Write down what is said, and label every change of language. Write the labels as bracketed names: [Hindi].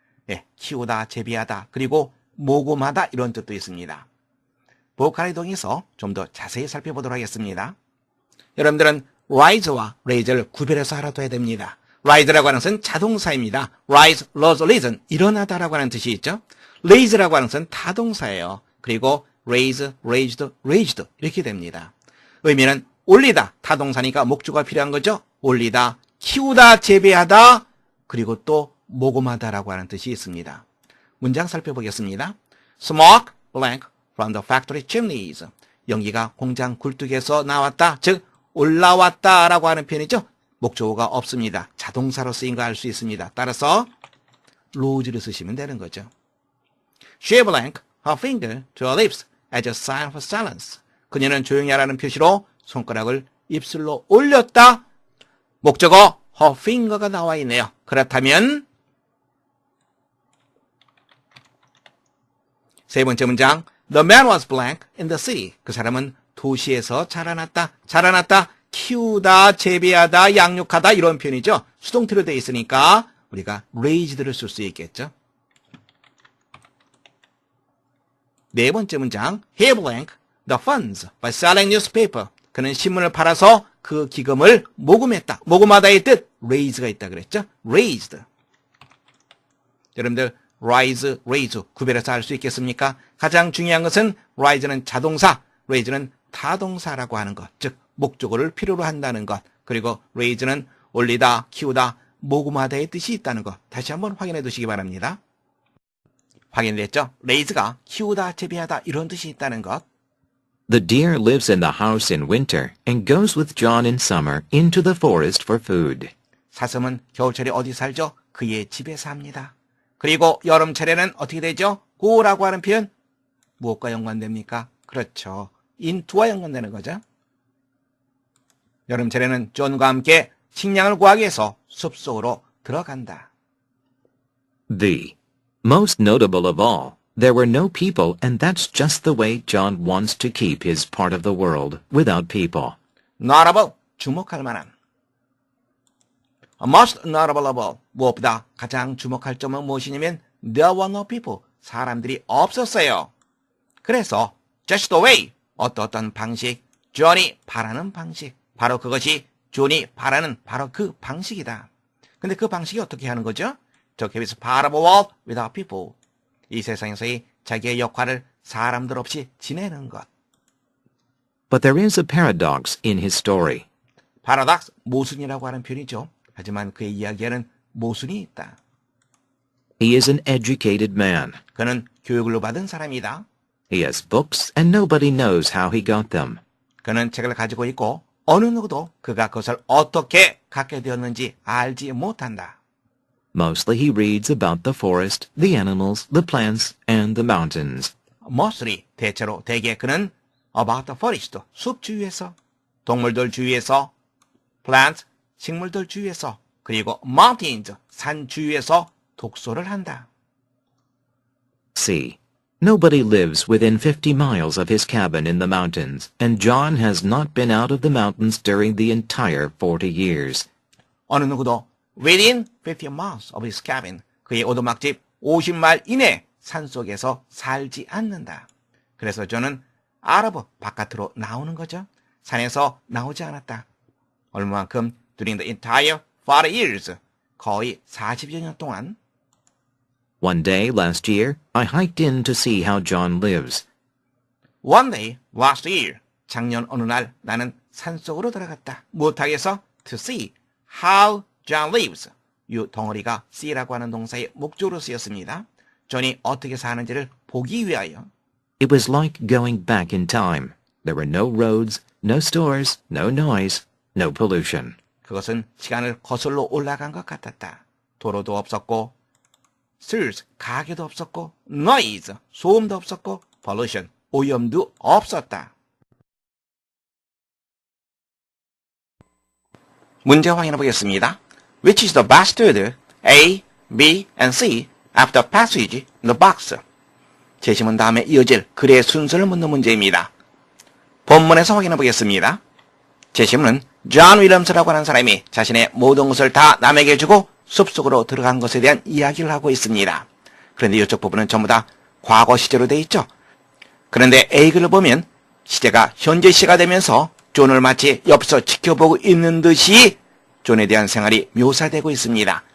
[Korean] 예, 키우다, 재배하다, 그리고 모금하다 이런 뜻도 있습니다. 보컬의 동에서 좀 더 자세히 살펴보도록 하겠습니다. 여러분들은 rise와 raise를 구별해서 알아둬야 됩니다. rise라고 하는 것은 자동사입니다. rise, rose, risen, 일어나다라고 하는 뜻이 있죠. raise라고 하는 것은 타동사예요. 그리고 raise, raised, raised 이렇게 됩니다. 의미는 올리다, 타동사니까 목주가 필요한 거죠. 올리다, 키우다, 재배하다, 그리고 또 모금하다라고 하는 뜻이 있습니다. 문장 살펴보겠습니다. [English] Smoke blank from the factory chimneys. [Korean] 연기가 공장 굴뚝에서 나왔다, 즉 올라왔다라고 하는 표현이죠. 목적어가 없습니다. 자동사로 쓰인 거 알 수 있습니다. 따라서 rose를 쓰시면 되는 거죠. [English] She blank her finger to her lips as a sign for silence. [Korean] 그녀는 조용히 하라는 표시로 손가락을 입술로 올렸다. 목적어 [English] her finger [Korean] 가 나와 있네요. 그렇다면 세 번째 문장. [English] The man was blank in the city. [Korean] 그 사람은 도시에서 자라났다. 자라났다. 키우다, 재배하다, 양육하다 이런 표현이죠. 수동태로 되어 있으니까 우리가 raised를 쓸 수 있겠죠. 네 번째 문장. [English] He blank the funds by selling newspaper. [Korean] 그는 신문을 팔아서 그 기금을 모금했다. 모금하다의 뜻 raise가 있다 그랬죠. [English] raised. [Korean] 여러분들 rise, raise 구별해서 알 수 있겠습니까? 가장 중요한 것은 rise는 자동사, raise는 타동사라고 하는 것, 즉 목적어를 필요로 한다는 것, 그리고 raise는 올리다, 키우다, 모금하다의 뜻이 있다는 것 다시 한번 확인해 두시기 바랍니다. 확인됐죠? raise가 키우다, 재배하다 이런 뜻이 있다는 것. [English] The deer lives in the house in winter and goes with John in summer into the forest for food. [Korean] 사슴은 겨울철에 어디 살죠? 그의 집에 삽니다. 그리고 여름철에는 어떻게 되죠? go라고 하는 표현 무엇과 연관됩니까? 그렇죠. into와 연관되는 거죠. 여름철에는 존과 함께 식량을 구하기 위해서 숲속으로 들어간다. [English] The most notable of all, there were no people, and that's just the way John wants to keep his part of the world without people. [Korean] notable, 주목할 만한. [English] most notable of all, [Korean] 무엇보다 가장 주목할 점은 무엇이냐면 [English] there were no people, [Korean] 사람들이 없었어요. 그래서 [English] just the way, [Korean] 어떤 방식, 존이 바라는 방식, 바로 그것이 존이 바라는 바로 그 방식이다. 근데 그 방식이 어떻게 하는 거죠? [English] To keep his part of the world without people. [Korean] 이 세상에서의 자기의 역할을 사람들 없이 지내는 것. [English] But there is a paradox in his story. [Korean] paradox, 모순이라고 하는 표현이죠. 하지만 그의 이야기에는 모순이 있다. [English] He is an educated man. [Korean] 그는 교육을 받은 사람이다. [English] He has books and nobody knows how he got them. [Korean] 그는 책을 가지고 있고 어느 누구도 그가 그것을 어떻게 갖게 되었는지 알지 못한다. [English] Mostly he reads about the forest, the animals, the plants, and the mountains. [Korean] mostly, 대체로 대개 그는 [English] about the forest, [Korean] 숲 주위에서, 동물들 주위에서, plants, 식물들 주위에서, 그리고 mountains, 산 주위에서 독서를 한다. [English] C. Nobody lives within 50 miles of his cabin in the mountains, and John has not been out of the mountains during the entire 40 years. [Korean] 어느 누구도 [English] within 50 miles of his cabin, [Korean] 그의 오두막집 50마일 이내 산속에서 살지 않는다. 그래서 저는 [English] out of, [Korean] 바깥으로 나오는 거죠. 산에서 나오지 않았다. 얼마만큼? [English] during the entire 40 years, [Korean] 거의 40여 년 동안. [English] One day last year, I hiked in to see how John lives. One day, last year, [Korean] 작년 어느 날 나는 산속으로 들어갔다. 무엇하기 위해서? [English] To see how John lives. [Korean] 이 덩어리가 see라고 하는 동사의 목적으로 쓰였습니다. 존이 어떻게 사는지를 보기 위하여. [English] It was like going back in time. There were no roads, no stores, no noise, no pollution. [Korean] 그것은 시간을 거슬러 올라간 것 같았다. 도로도 없었고, stores, 가게도 없었고, noise, 소음도 없었고, pollution, 오염도 없었다. 문제 확인해 보겠습니다. [English] Which is the best order? A, B, and C after passage in the box. [Korean] 제시문 다음에 이어질 글의 순서를 묻는 문제입니다. 본문에서 확인해 보겠습니다. 제시문은 존 윌리엄스라고 하는 사람이 자신의 모든 것을 다 남에게 주고 숲속으로 들어간 것에 대한 이야기를 하고 있습니다. 그런데 이쪽 부분은 전부 다 과거 시제로 되어 있죠. 그런데 A글을 보면 시제가 현재 시가 되면서 존을 마치 옆에서 지켜보고 있는 듯이 존에 대한 생활이 묘사되고 있습니다.